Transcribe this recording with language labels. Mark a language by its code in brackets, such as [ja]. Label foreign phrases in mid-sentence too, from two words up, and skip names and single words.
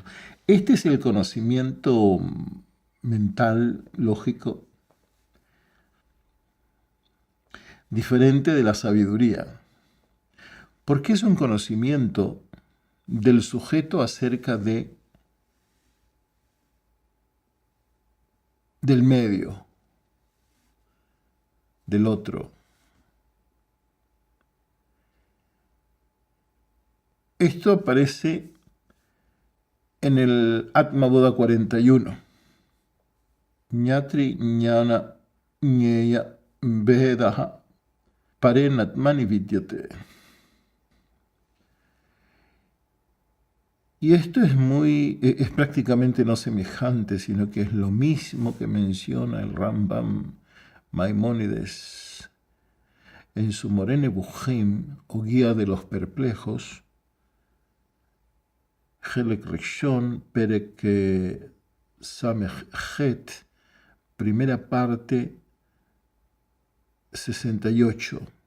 [es] Este es el conocimiento mental, lógico, diferente de la sabiduría, porque es un conocimiento del sujeto acerca del medio, del otro. Esto aparece en el Atma Bodha 41. [sa] Ñatri ñana ñeya vedaha parenatmani vidyate. [es] Y esto es prácticamente no semejante, sino que es lo mismo que menciona el Rambam Maimónides en su Morene Bujim, o Guía de los Perplejos, [he] Helek Rishon, Perek Samechet, [es] primera parte, 68,